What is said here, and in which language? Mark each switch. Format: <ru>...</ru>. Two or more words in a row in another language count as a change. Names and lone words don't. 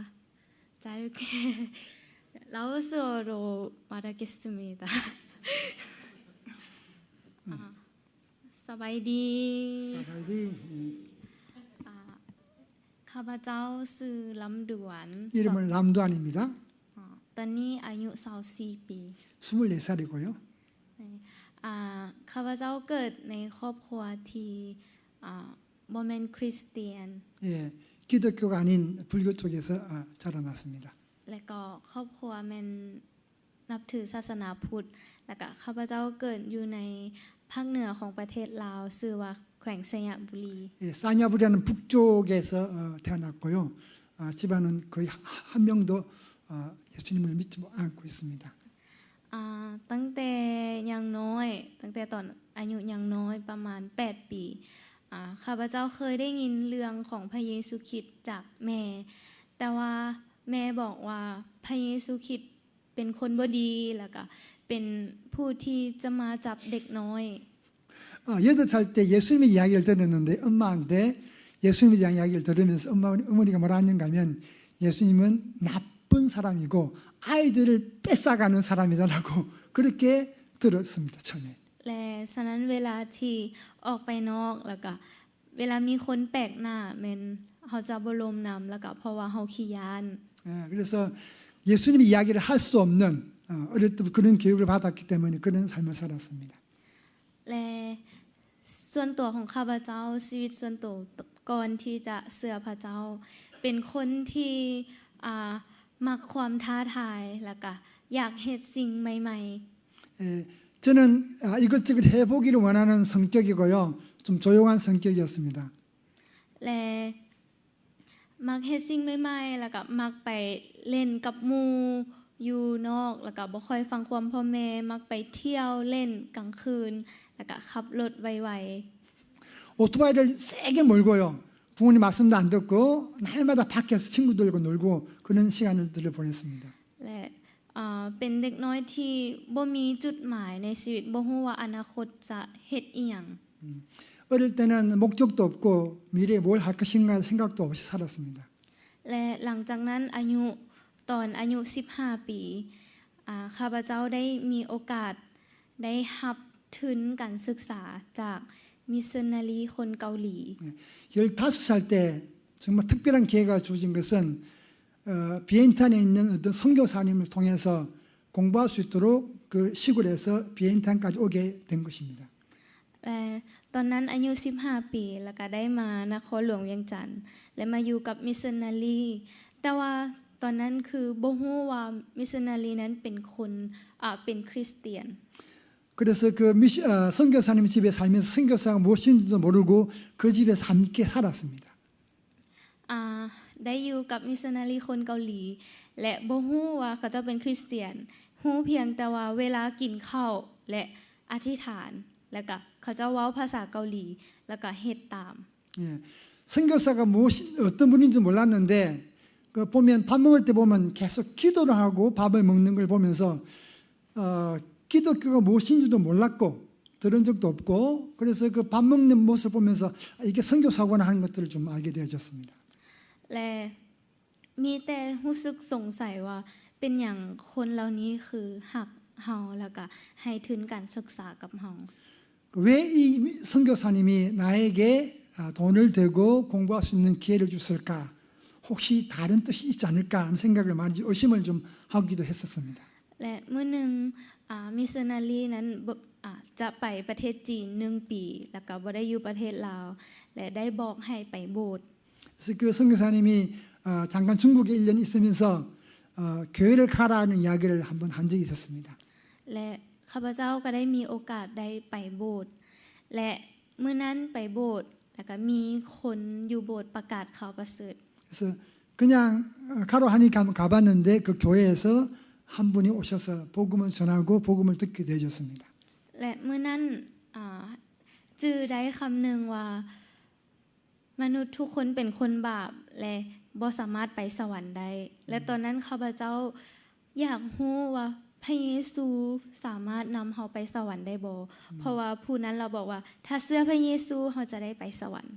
<ko>짧게 라오스어로 말하겠습니다.</ko> <lo>사바이디. ຂ້າພະເຈົ້າ ຊື່ ລຳດວນ.</lo> <ko>이름은 람두안입니다.</ko> <lo>ຕອນນີ້ ອາຍຸ 24 ປີ</lo> <ko>24살이고요.</ko> <lo>ຂ້າພະເຈົ້າເກີດໃນຄອບຄົວທີ່ບໍ່ແມ່ນຄຣິສຕຽນ</lo> <ko>예, 기독교가 아닌 불교 쪽에서 자라났습니다.</ko> <lo>ແລະກໍຄອບຄົວແມ່ນນັບຖືສາສະໜາພຸດແລ້ວກໍຂ້າພະເຈົ້າເກີດຢູ່ໃນພາກເໜືອຂອງປະເທດລາວຊື່ວ່າແຂວງສະຫຍາມບູລີ</lo> <ko>예, 사냐부리라는 북쪽에서 태어났고요. 집안은 거의 한 명도 예수님을 믿지 않고 있습니다.</ko> <lo>ຕັ້ງແຕ່ຍັງນ້ອຍຕັ້ງແຕ່ຕອນອາຍຸຍັງນ້ອຍປະມານ 8 ປີຂ້າພະເຈົ້າເຄີຍໄດ້ຍິນເລື່ອງຂອງພຣະເຢຊູຄຣິດຈາກແມ່ແຕ່ວ່າແມ່ບອກວ່າພຣະເຢຊູຄຣິດເປັນຄົນບໍ່ດີແລ້ວກໍເປັນຜູ້ທີ່ຈະມາຈັບເດັກນ້ອຍ</lo> <ko>8살 때 예수님의 이야기를 들었는데 엄마한테 예수님에 대한 이야기를 들으면서 어머니가 뭐라 했는가 하면 예수님은 나쁜 사람이고 아이들을 뺏어가는 사람이다라고 그렇게 들었습니다. 처음에.</ko> <lo>ແລະສະນັ້ນເວລາທີ່ອອກໄປນອກແລ້ວກໍເວລາມີຄົນແປກໜ້າແມ່ນເຮົາຈະບໍ່ລົມນຳແລ້ວກໍເພາະວ່າເຮົາຂີ້ຢານ</lo> <ko>그래서 예수님의 이야기를 할 수 없는 어릴 때부터 그런 교육을 받았기 때문에 그런 삶을 살았습니다.</ko> <lo>ແລະສ່ວນຕົວຂອງຂ້າພະເຈົ້າຊີວິດສ່ວນຕົວກ່ອນທີ່ຈະເຊື່ອພຣະເຈົ້າເປັນຄົນທີ່ມັກຄວາມທ້າທາຍແລ້ວກໍຢາກເຮັດສິ່ງໃໝ່</lo> <ko>저는 이것저것 해보기를 원하는 성격이고요. 좀 조용한 성격이었습니다.</ko> <lo>ແລະມັກເຮັດສິ່ງໃໝ່ໆແລ້ວກໍມັກໄປຫຼິ້ນກັບໝູ່ຢູ່ນອກແລ້ວກໍບໍ່ຄ່ອຍຟັງຄວາມພໍ່ແມ່ມັກໄປທ່ຽວຫຼິ້ນກາງຄືນແລ້ວກໍຂັບລົດໄວ</lo> <ko>오토바이를 세게 몰고요. 부모님 말씀도 안 듣고 날마다 밖에서 친구들과 놀고 그런 시간들을 보냈습니다.</ko> <lo>ແລະເປັນເດັກນ້ອຍທີ່ບໍ່ມີຈຸດໝາຍໃນຊີວິດບໍ່ຮູ້ວ່າອະນາຄົດຈະເຮັດອີຫຍັງ</lo> <ko>어릴 때는 목적도 없고 미래에 뭘 할 것인가 생각도 없이 살았습니다.</ko> <lo>ແລະຫຼັງຈາກນັ້ນຕອນອາຍຸ 15 ປີຂ້າພະເຈົ້າໄດ້ມີໂອກາດໄດ້ຮັບທຶນການສຶກສາຈາກມິດຊັນນາຣີຄົນເກົາຫຼີ</lo> <ko>15살 때 정말 특별한 기회가 주어진 것은 비엔탄에 있는 어떤 선교사님을 통해서 공부할 수 있도록 그 시골에서 비엔탄까지 오게 된 것입니다.</ko> <lo>ແລະຕອນນັ້ນອາຍຸ 15 ປີແລ້ວກໍໄດ້ມານະຄອນຫຼວງວຽງຈັນແລະມາຢູ່ກັບມິດຊັນນາຣີແຕ່ວ່າຕອນນັ້ນຄືບໍ່ຮູ້ວ່າມິດຊັນນາຣີນັ້ນເປັນຄົນເປັນຄຣິສຕຽນ</lo> <ko>그래서 그 선교사님 집에 살면서 선교사가 무엇인지도 모르고 그 집에서 함께 살았습니다.</ko> <lo>ໄດ້ຢູ່ກັບມິດຊັນນາຣີຄົນເກົາຫຼີແລະບໍ່ຮູ້ວ່າເຂົາຈະເປັນຄຣິສຕຽນຮູ້ພຽງແຕ່ວ່າເວລາກິນເຂົ້າແລະອະທິຖານແລ້ວກໍເຂົາຈະເວົ້າພາສາເກົາຫຼີແລ້ວກໍເຮັດຕາມ</lo> <ko>선교사가 어떤 분인지 몰랐는데 그 보면 밥 먹을 때 보면 계속 기도를 하고 밥을 먹는 걸 보면서 기독교가 무엇인지도 몰랐고 들은 적도 없고 그래서 그 밥 먹는 모습을 보면서 이게 선교사구나 하는 것들을 좀 알게 되어졌습니다.</ko> <lo>ແລະມີແຕ່ຮູ້ສຶກສົງໄສວ່າເປັນຫຍັງຄົນເຫຼົ່ານີ້ຄືຫັກເຮົາແລ້ວກໍໃຫ້ທຶນການສຶກສາກັບເຮົາ</lo> <ko>왜 이 선교사님이 나에게 돈을 대고 공부할 수 있는 기회를 줬을까? 혹시 다른 뜻이 있지 않을까 하는 생각을 많이 의심을 좀 하기도 했었습니다.</ko> <lo>ແລະມື້ໜຶ່ງມິດຊັນນາຣີນັ້ນຈະໄປປະເທດຈີນ 1 ປີແລ້ວກໍບໍ່ໄດ້ຢູ່ປະເທດລາວແລະໄດ້ບອກໃຫ້ໄປໂບດ</lo> <ko>그래서 그 선교사님이 잠깐 중국에 1년 있으면서 교회를 가라는 이야기를 한번 한 적이 있었습니다.</ko> <lo>ແລະຂ້າພະເຈົ້າກໍໄດ້ມີໂອກາດໄດ້ໄປໂບດແລະມື້ນັ້ນໄປໂບດແລ້ວກໍມີຄົນຢູ່ໂບດປະກາດຂ່າວປະເສີດ</lo> <ko>그래서 그냥 가로 하니까 한번 가봤는데 그 교회에서 한 분이 오셔서 복음을 전하고 복음을 듣게 되어졌습니다.</ko> <lo>ແລະມື້ນັ້ນຈື່ໄດ້ຄຳໜຶ່ງວ່າມະນຸດທຸກຄົນເປັນຄົນບາບແລະບໍ່ສາມາດໄປສະຫວັນໄດ້ແລະຕອນນັ້ນຂ້າພະເຈົ້າຢາກຮູ້ວ່າພຣະເຢຊູສາມາດນຳເຮົາໄປສະຫວັນໄດ້ບໍ່ເພາະວ່າຜູ້ນັ້ນເຮົາບອກວ່າຖ້າເຊື່ອພຣະເຢຊູເຮົາຈະໄດ້ໄປສະຫວັນ</lo>